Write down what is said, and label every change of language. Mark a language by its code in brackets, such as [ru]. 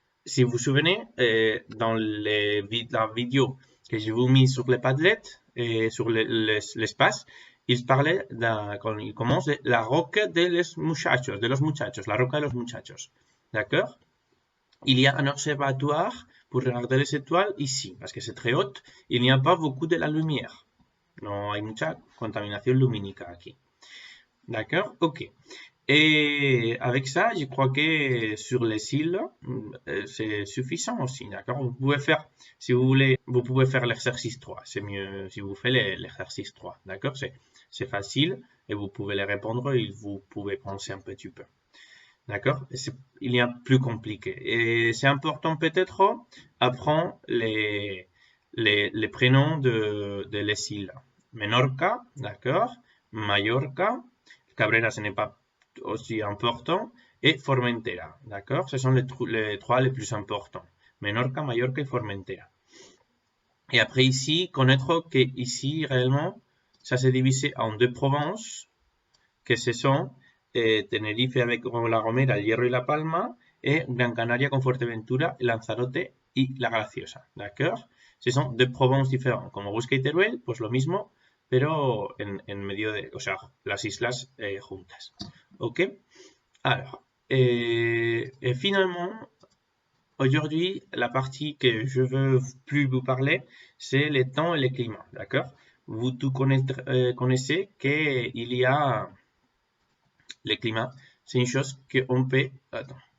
[fr] Si vous vous souvenez, dans la vidéo que je vous ai mis sur les Padlet et sur l'espace, il parlait, quand il commence, de la roca de los muchachos, la roca de los muchachos. D'accord? Il y a un observatoire pour regarder les étoiles ici, parce que c'est très haut, il n'y a pas beaucoup de la lumière. [es] No hay mucha contaminación lumínica aquí. [fr] D'accord? Ok. Et avec ça, je crois que sur les îles, c'est suffisant aussi, d'accord? Vous pouvez faire, si vous voulez, vous pouvez faire l'exercice 3. C'est mieux si vous faites l'exercice 3, d'accord? C'est facile et vous pouvez les répondre et vous pouvez penser un petit peu. D'accord? Il y a plus compliqué. Et c'est important peut-être apprendre les prénoms de les îles. Menorca, d'accord? Mallorca, Cabrera, ce n'est pas aussi important, et Formentera, d'accord? Ce sont les trois les plus importants. Menorca, Mallorca et Formentera. Et après ici, connaître que ici, réellement, ça s'est divisé en deux provinces, que ce sont Tenerife avec La Gomera, El Hierro y La Palma, et Gran Canaria con Fuerteventura, Lanzarote y La Graciosa, d'accord? Ce sont deux provinces différentes, [es] como Busca y Teruel, pues lo mismo, pero en medio de, o sea, las islas juntas, ok? [fr] Alors, et finalement, aujourd'hui, la partie que je veux plus vous parler, c'est les temps et les climats, d'accord? Vous tout connaissez qu'il y a les climats, c'est une chose qu'on peut... Attends.